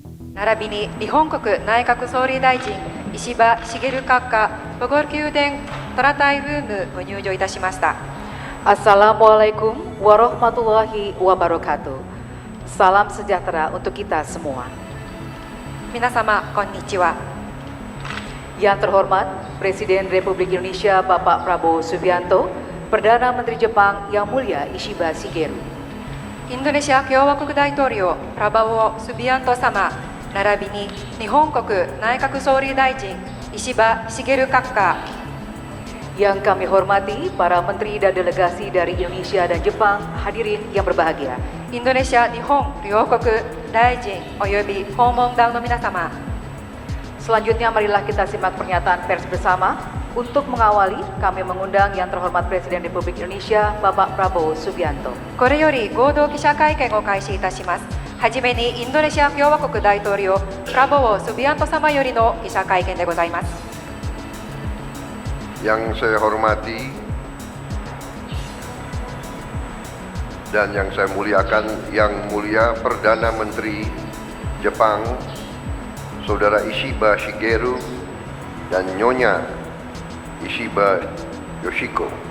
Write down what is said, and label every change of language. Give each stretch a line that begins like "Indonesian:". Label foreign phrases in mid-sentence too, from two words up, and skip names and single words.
Japanese: 並びに日本国内閣総理大臣石破茂閣下ボゴル宮殿トラタイルームご入場いたしました。
Arabic: السلام عليكم ورحمة الله وبركاته.
Indonesian: Salam sejahtera untuk kita semua.
Japanese: 皆様こんにちは。
Indonesian: Yang terhormat Presiden Republik Indonesia Bapak Prabowo Subianto, Perdana Menteri Jepang Yang Mulia Ishiba Shigeru,
Japanese: インドネシア共和国大統領プラバオ・スビアント様並びに日本国内閣総理大臣石破茂閣下、
Indonesian: yang kami hormati para menteri dan delegasi dari Indonesia dan Jepang, hadirin yang berbahagia.
Japanese: インドネシア日本両国大臣および訪問団の皆様、
Indonesian: Selanjutnya marilah kita simak pernyataan pers bersama. Untuk mengawali, kami mengundang yang terhormat Presiden Republik Indonesia Bapak Prabowo Subianto.
Japanese: これより合同記者会見を開始いたします。はじめにインドネシア共和国大統領プラボオ・スビアント様よりの記者会見でございます。
Indonesian: Yang saya hormati dan yang saya muliakan, Yang Mulia Perdana Menteri Jepang Saudara Ishiba Shigeru dan Nyonya Ishiba Yoshiko,